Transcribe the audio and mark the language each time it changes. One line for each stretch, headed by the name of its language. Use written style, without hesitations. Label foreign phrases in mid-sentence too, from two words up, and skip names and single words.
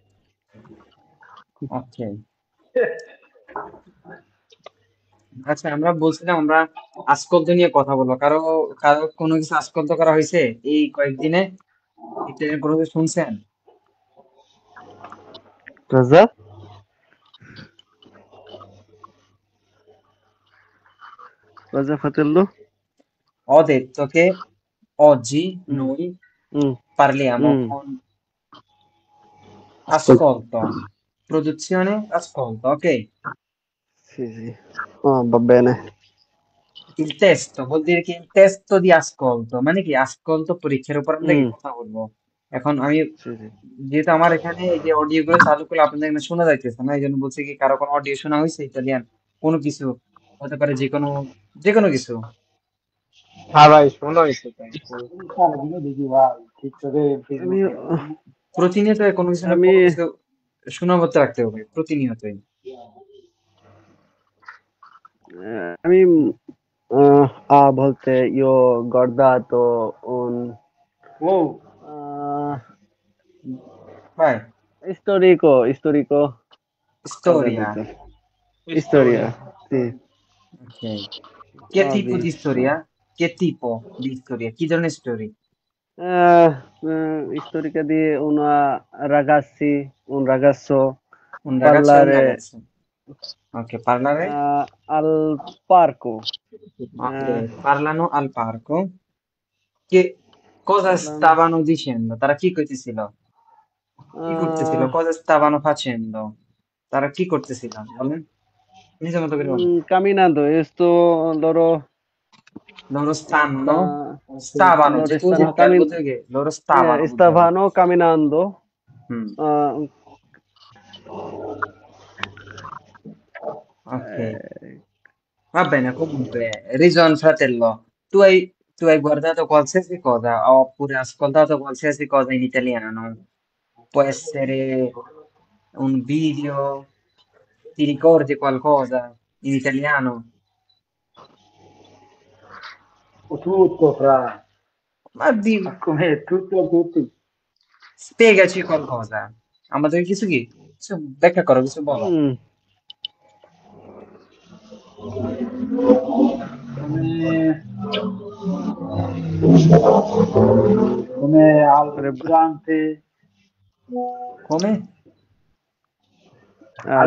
Bangla: ওকে, আচ্ছা আমরা বলছিলাম আমরা আজকল্য নিয়ে কথা বলবো। কারো কারো কোনো কিছু আজকল্য করা হয়েছে এই কয়েকদিনে? এটা কোনো কিছু শুনছেন? রাজা?
Italian: Cosa fratello? Ho detto che oggi Mm, noi mm, parliamo mm. con ascolto, produzione, ascolto, ok? Sì, sì. Oh, va bene. Il testo vuol dire che il testo di ascolto
Bangla: মানে কি
Italian: ascolto
Bangla: পরীক্ষার উপর আমরা কি Mm, কথা বলবো। এখন আমি
Italian: sì, sì.
Bangla: যেহেতু আমার এখানে এই যে অডিও গুলো চালু করলে আপনাদের এখানে শোনা যাইতেছে না, এই জন্য বলছি কি কারো কোনো অডিও শোনা হয়েছে ইতালিয়ান কোনো কিছু হতে পারে, যে কোনো কিছু। হ্যাঁ ভাই শোনো হয়েছে তাই সারাদিনে দেখি ভাই টিকটকে আমি ফেসবুকে প্রতিনিয়ত কোনো কিছু না আমি কোনো কিছু শোনা করতে রাখতে হবে প্রতিনিয়তই। আমি
Italian: a volte io ho guardato un ও uh, Vai, storico, cosa ha storia, detto? স্টোরি। Storia, sì, ok. Che ho tipo di visto. storia? Che tipo di storia? Chi sono storie? Storica di un ragazzo Un ragazzo e una parlare ragazza. Ok, parlare. al parco. Eh, Ok, parlano al parco. Che cosa parlano, stavano dicendo?
Bangla: তারা কি কইতেছিল? কি করতেছিল? eh,
Italian: Cosa stavano facendo?
Bangla: তারা কি করতেছিল? বলেন। নিজের মতো করে বলেন।
Italian: camminando, e sto Loro stanno, sta- stavano, loro
Bangla: যেহেতু
Italian: stanno
Bangla: ভার্ব বলতে গিয়ে
Italian: loro stavano
Bangla: বলতে হবে।
Italian: stavano camminando. হুম, eh, ok. eh, Va bene, comunque, Rison fratello, tu hai guardato qualsiasi cosa, oppure ascoltato qualsiasi cosa in italiano? Può essere un video, ti ricordi qualcosa in italiano? Tutto, fra. Ma Ma com'è? Tutto, tutti. spiegaci qualcosa.
Bangla: আমাদের কিছু কি কিছু ব্যাখ্যা করো, কিছু বলো। Mm,
Italian: Come, come al sarebbe ristorante. Come? Al